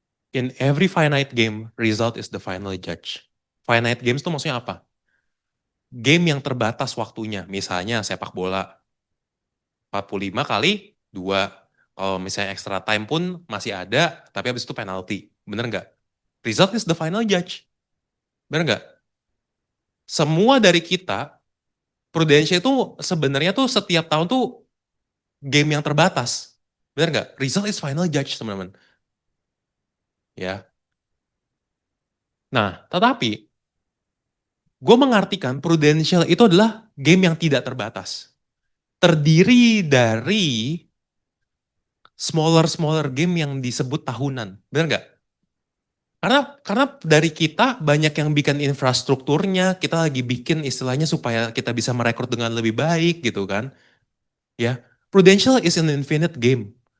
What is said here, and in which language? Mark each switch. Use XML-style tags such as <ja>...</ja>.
<en>In every finite game, result is the final judge.</en> <id>Finite games itu maksudnya apa? Game yang terbatas waktunya. Misalnya sepak bola, 45 kali 2. Kalau misalnya extra time pun masih ada, tapi habis itu penalti. Bener nggak?</id> <en>Result is the final judge.</en> <id>Bener nggak? Semua dari kita, Prudential itu sebenarnya tuh setiap tahun tuh game yang terbatas. Bener nggak?</id> <en>Result is final judge,</en> <id>teman-teman. Ya. Nah, tetapi gue mengartikan Prudential itu adalah game yang tidak terbatas. Terdiri dari smaller game yang disebut tahunan. Benar nggak? Karena dari kita banyak yang bikin infrastrukturnya, kita lagi bikin istilahnya supaya kita bisa merekrut dengan lebih baik gitu kan.</id> <en>Ya, Prudential is an infinite game.</en>